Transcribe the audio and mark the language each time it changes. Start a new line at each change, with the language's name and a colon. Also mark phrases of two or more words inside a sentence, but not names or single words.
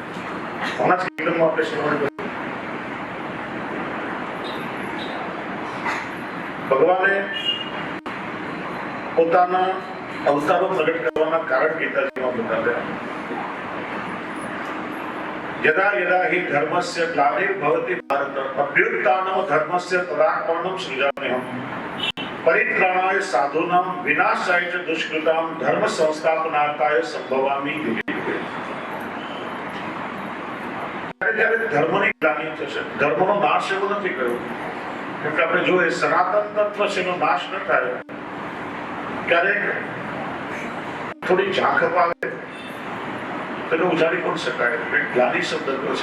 Gujarati: હમણાં જ કીર્તનમાં આપણે શ્રવણ કર્યું. ભગવાને પોતાના અવતારો પ્રગટ કરવાના કારણ ગીતાજીમાં બતાવ્યા.
Sanskrit: यदा यदा हि धर्मस्य ग्लानिर्भवति भारत अभ्युत्थानं धर्मस्य तदात्मानं सृजाम्यहम् परित्राणाय साधूनां विनाशाय च दुष्कृतां धर्म संस्थापनार्थाय संभवामि युगे युगे।
Gujarati: જ્યારે ધર્મની ગ્લાનિ થશે, ધર્મનો નાશ એવો નથી કર્યો, કેમ કે આપણે જોઈએ સનાતન તત્વ છે એનો નાશ ન થાય, ક્યારેક થોડી ઝાંખપ આવે તેને ઉજાડી પણ શકાય, ગ્લાનિ શબ્દ છે।